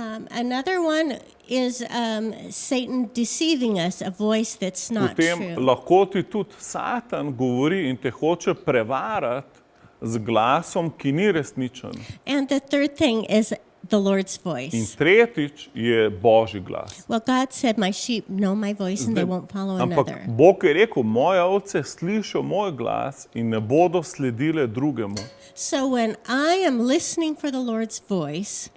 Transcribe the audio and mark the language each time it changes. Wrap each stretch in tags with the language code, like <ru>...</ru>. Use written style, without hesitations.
<en>Another one is Satan deceiving us, a voice that's not</en> <sl>potem</sl> <en>true.</en> <sl>lahko ti tudi Satan govori in te hoče prevarati z glasom, ki ni resničen.</sl> <en>And the third thing is the Lord's</en> <sl>In</sl> <en>voice.</en> <sl>tretjič je Božji glas.</sl> <en>Well, God said, my sheep know my voice and they won't follow</en> <sl>Ampak</sl> <en>another.</en> <sl>Bog je rekel, moje ovce slišijo moj glas in ne bodo sledile drugemu.</sl> <en>So when I am listening for the Lord's voice,</en>